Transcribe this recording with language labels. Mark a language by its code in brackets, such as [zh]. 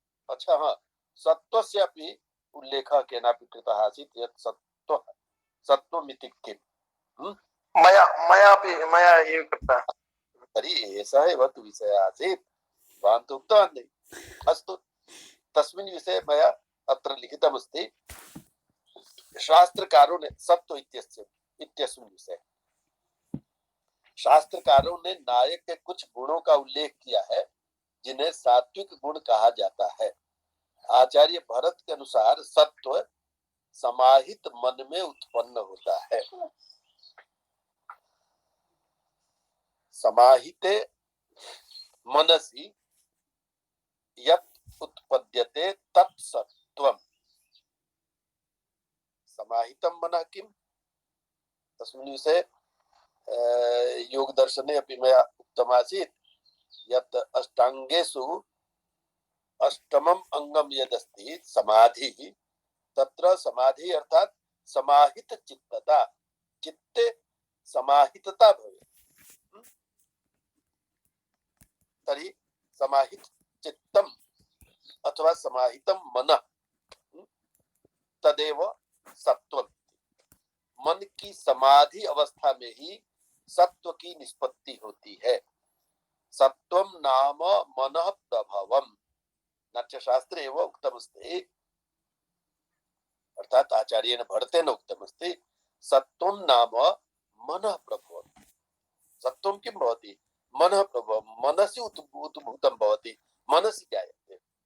[sa] अच्छा, हाँ, सत्त्वस्यापि उल्लेखः केनापि कृतः आसीत् यत् सत्त्वमिति किम्? मया एव कृतः। तर्हि एषः एव तु विषयः आसीत्, भवान् तु उक्तवान् नहीं। अस्तु, तस्मिन् विषये मया अत्र लिखितमस्ति, [hi] शास्त्रकारों ने सत्व [sa] इत्यस्मिन् विषये [hi] शास्त्रकारों ने नायक के कुछ गुणों का उल्लेख किया है जिन्हें सात्विक गुण कहा जाता है। आचार्य भरत के अनुसार सत्व समाहित मन में उत्पन्न होता है। [sa] समाहिते मनसि यत् उत्पद्यते तत्सत्त्वम्। समाहितं मनः किम्? तस्मिन् विषये योग दर्शने अपि मया उक्तमासीत् यत् अष्टांगेषु अष्टमम् अंगम यदस्ति समाधिः, तत्र समाधि अर्थात समाहित चित्तता, चित्ते समाहितता भवेत्। तर्हि समाहित चित्तम अथवा समाहितम मनः तदेव सत्वम्। [hi] मन की समाधि अवस्था में ही सत्व की निष्पत्ति होती है। [sa] सत्वम नाम मनः प्रभवम्। नाट्यशास्त्रे एव उक्तमस्ति, अर्थात आचार्येण भरतेन उक्तमस्ति, सत्वं नाम मनः प्रभवम्। सत्वं किं भवति? मनः प्रभवम्, मनसि उद्भूतं भवति, मनसि जायते।